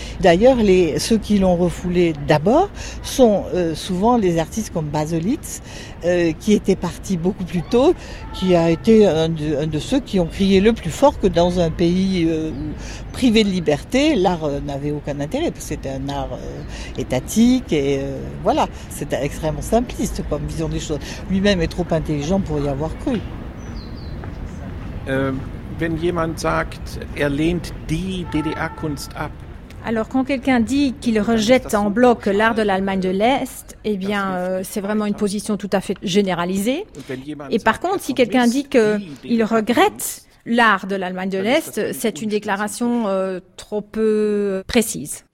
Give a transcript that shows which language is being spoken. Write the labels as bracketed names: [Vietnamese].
[French] D'ailleurs, ceux qui l'ont refoulé d'abord sont souvent les artistes comme Baselitz, qui était parti beaucoup plus tôt, qui a été un de ceux qui ont crié le plus fort que dans un pays privé de liberté, l'art n'avait aucun intérêt, parce que c'était un art étatique, et voilà, c'était extrêmement simpliste comme vision des choses. Lui-même est trop intelligent pour y avoir cru. [German] Wenn jemand sagt, er lehnt die DDR-Kunst ab. [French] Alors, quand quelqu'un dit qu'il rejette en bloc l'art de l'Allemagne de l'Est, eh bien, c'est vraiment une position tout à fait généralisée. Et par contre, si quelqu'un dit qu'il regrette l'art de l'Allemagne de l'Est, c'est une déclaration trop peu précise.